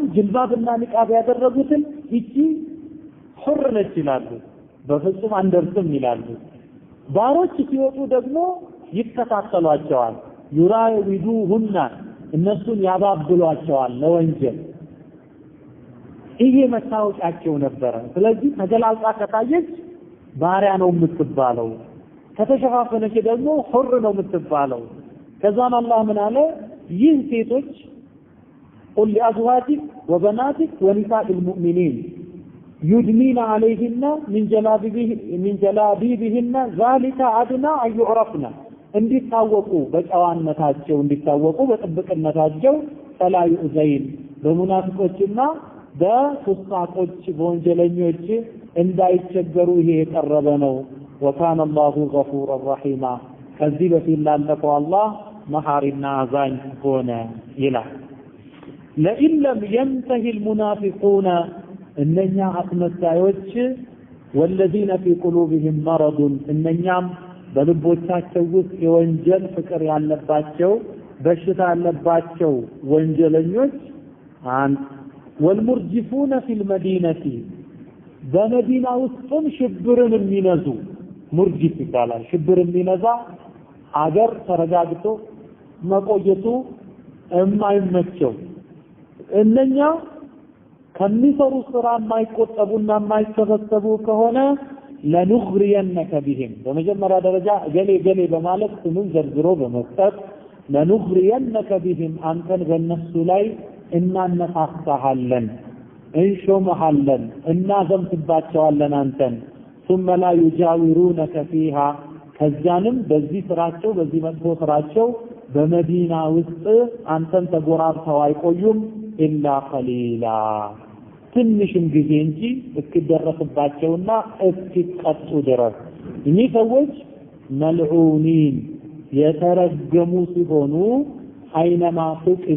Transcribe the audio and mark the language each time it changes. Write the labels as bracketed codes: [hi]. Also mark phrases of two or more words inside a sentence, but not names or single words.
[am] ጅልባብና ንቃብ ያደረጉትን እቺ ሁር ነች ይላሉ፣ በፍጹም አንደርስም ይላሉ። ባሮች ሲወጡ ደግሞ ይከታተሏቸዋል። ዩራዊዱሁና እነሱን ያባብሏቸዋል ለወንጀል። ይሄ መታወቂያቸው ነበር። ስለዚህ ተገላልጣ ከታየች ባሪያ ነው የምትባለው፣ ከተሸፋፈነች ደግሞ ሁር ነው የምትባለው። ከዛም አላህ ምን አለ? ይህ ሴቶች [ar] قل لأزواجك وبناتك ونساء المؤمنين يدنين عليهن من جلابيبهن ذلك أدنى أن [am] يعرفن እንዲታወቁ በጨዋነታቸው እንዲታወቁ በጥብቅነታቸው [ar] فلا يؤذين [am] በሙናፊቆችና በፉሳቆች በወንጀለኞች እንዳይቸገሩ ይሄ የቀረበ ነው። [ar] وكان الله غفورا رحيما [am] ከዚህ በፊት ላለፈው አላህ መሐሪና አዛኝ ሆነ ይላል። [ar] لئن لم ينتهي المنافقون اننا [am] አስመሳዮች [ar] والذين في قلوبهم مرض [am] እነኛም በልቦቻቸው ውስጥ የወንጀል ፍቅር ያለባቸው በሽታ ያለባቸው ወንጀለኞች [ar] والمرجفون في المدينة [am] በመዲና ውስጥም ሽብርን የሚነዙ ሙርጂፍ ይባላል። ሽብር የሚነዛ አገር ተረጋግቶ መቆየቱ የማይመቸው እነኛ ከሚሰሩ ስራ የማይቆጠቡና የማይሰበሰቡ ከሆነ [ar] لنغرينك بهم [am] በመጀመሪያ ደረጃ ገሌ በማለት ስሙን ዘርዝሮ በመስጠት [ar] لنغرينك بهم [am] አንተን በእነሱ ላይ እናነሳሳሃለን፣ እንሾመሃለን፣ እናዘምትባቸዋለን አንተን [ar] ثم لا يجاورونك فيها [am] ከዛንም በዚህ ስራቸው በዚህ መጥፎ ስራቸው በመዲና ውስጥ አንተን ተጎራርተው አይቆዩም [ar] إلا قليلا [am] ትንሽም ጊዜ እንጂ እስኪደረስባቸውና እስኪቀጡ ድረስ። እኚህ ሰዎች መልዑኒን የተረገሙ ሲሆኑ [ar] أينما ثقفوا